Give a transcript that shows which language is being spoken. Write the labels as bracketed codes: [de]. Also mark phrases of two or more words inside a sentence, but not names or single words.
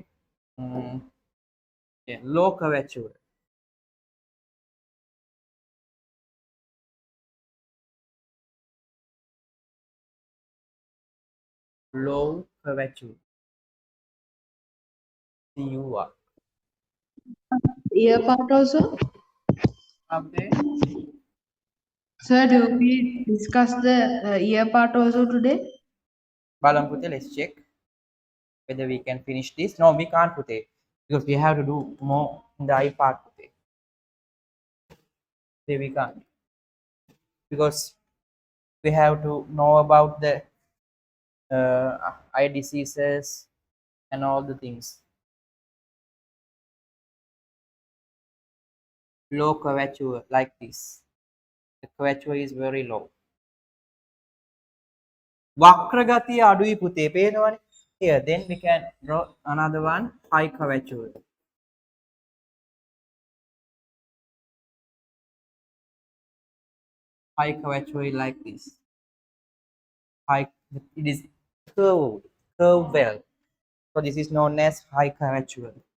[en] low curvature low curvature CUR Ear part also. update Sir, do we discuss the ear part also today? [si] බලමු පුතේ [en] let's check whether we can finish this no we can't පුතේ because we have to do more in the eye part පුතේ today we can't because we have to know about the eye diseases and all the things low curvature like this the curvature is very low [si] වක්‍රගතිය අඩුයි පුතේ පේනවනේ [en] here then we can draw another one high curvature high curvature is like this high it is curve well so this is known as high curvature